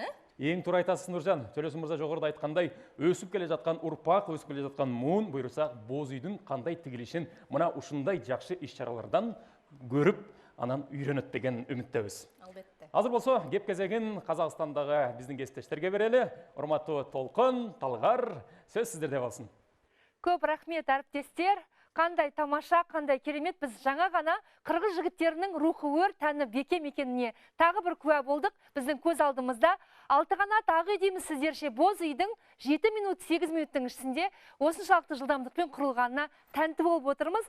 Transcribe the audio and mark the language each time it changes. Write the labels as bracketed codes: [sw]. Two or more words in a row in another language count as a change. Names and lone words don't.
[ky] Эң туура айтасыз, Нуржан. Төлөсүн мырза жогоруда айткандай, өсүп келе жаткан урпак, өсүп келе жаткан муун буйруса, боз үйдүн кандай тигилишин мына ушундай жакшы иш-чаралардан көрүп, анан үйрөнөт деген үмүттөбүз. Албетте. Азыр болсо, кеп кезегин Казакстандагы биздин кесиптештерге берели. Урматтуу Толкун, Талгар, сөз сиздерде болсун. [kk] Көп рахмет, әріптестер. Қандай тамаша, қандай керемет, біз жаңа ғана қырғыз жігіттерінің рухы өр, тәні бекем екеніне тағы бір куә болдық. Біздің көз алдымызда Алтықанат ақ үй дейміз сіздерше, боз үйдің 7 минут 8 минуттың ішінде осыншалықты жылдамдықпен құрылғанына тәнті болып отырмыз.